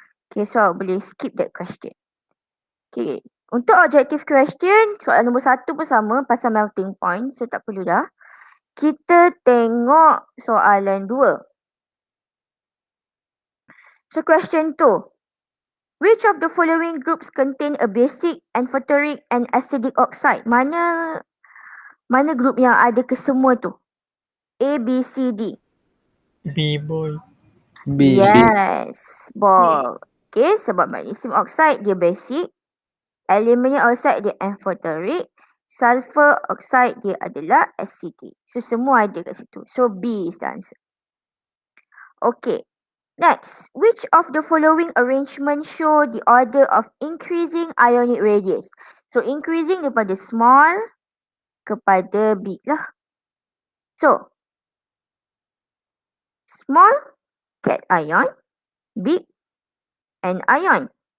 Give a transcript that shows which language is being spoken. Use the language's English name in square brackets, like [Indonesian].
[Malay] Okay, so boleh [English] skip that question. [Malay] Okay, untuk objective question, soalan nombor 1 pun sama pasal melting point. So tak perlu dah. Kita tengok soalan 2. So question tu. [English] Which of the following groups contain a basic, amphoteric and acidic oxide? [Malay] Mana grup yang ada kesemua tu? [English] A, B, C, D. B boy. B. Yes, ball. Okay, sebab magnesium oxide dia basic, aluminium oxide dia amphoteric, sulfur oxide [Malay] dia adalah [English] acidic. So [Malay] semua ada kat situ. [English] So B is the answer. Okay. Next, which of the following arrangement show the order of increasing ionic radius? So increasing [Malay] daripada [English] small kepada big lah. So small cation, big anion.